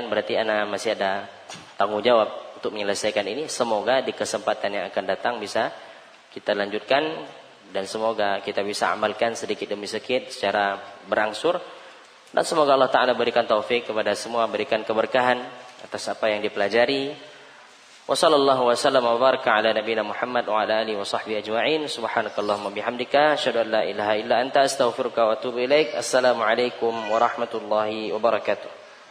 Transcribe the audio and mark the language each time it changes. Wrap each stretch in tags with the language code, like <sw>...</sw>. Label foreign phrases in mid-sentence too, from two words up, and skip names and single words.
<id>Berarti ana masih ada tanggung jawab untuk menyelesaikan ini. Semoga di kesempatan yang akan datang bisa kita lanjutkan. Dan semoga kita bisa amalkan sedikit demi sedikit secara berangsur. Dan semoga Allah Ta'ala berikan taufik kepada semua, berikan keberkahan atas apa yang dipelajari.</id> <ar>وصلى الله وسلم وبارك على نبينا محمد وعلى آله وصحبه أجمعين. سبحانك اللهم بحمدك أشهد أن لا إله إلا أنت أستغفرك وأتوب إليك. السلام عليكم ورحمة الله وبركاته.</ar>